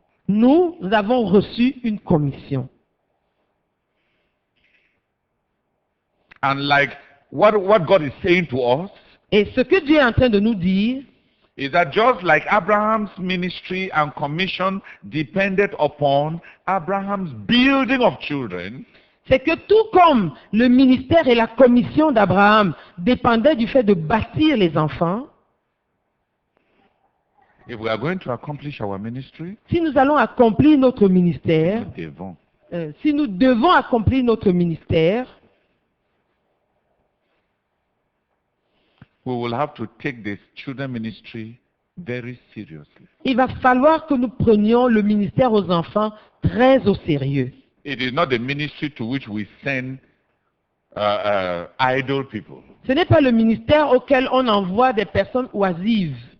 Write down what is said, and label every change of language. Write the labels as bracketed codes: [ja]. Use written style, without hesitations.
[fr] Nous avons reçu une commission. [en] And like what God is saying to us [fr] Et ce que Dieu est en train de nous dire, [en] is that just like Abraham's ministry and commission depended upon Abraham's building of children, [fr] c'est que tout comme le ministère et la commission d'Abraham dépendaient du fait de bâtir les enfants, [en] if we are going to accomplish our ministry, [fr] si nous allons accomplir notre ministère, nous devons si nous devons accomplir notre ministère, [en] we will have to take the children ministry very seriously. [fr] Il va falloir que nous prenions le ministère aux enfants très au sérieux. [en] It is not the ministry to which we send idle people. [fr] Ce n'est pas le ministère auquel on envoie des personnes oisives.